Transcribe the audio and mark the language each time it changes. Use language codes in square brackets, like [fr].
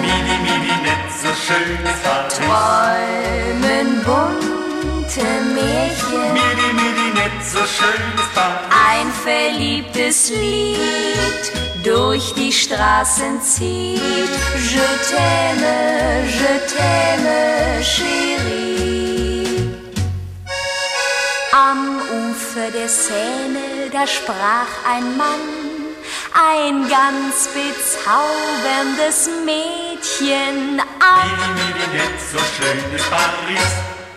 [de] midi, midi, nett, so schön ist Paris. Träumen bunte Märchen, midi, midi, nett, so schön ist Paris. Ein verliebtes Lied durch die Straßen zieht. [fr] Je t'aime, je t'aime, chérie. [de] Am Ufer der Seine, da sprach ein Mann ein ganz bezauberndes Mädchen an. Midi, midi, nett, so schön ist Paris.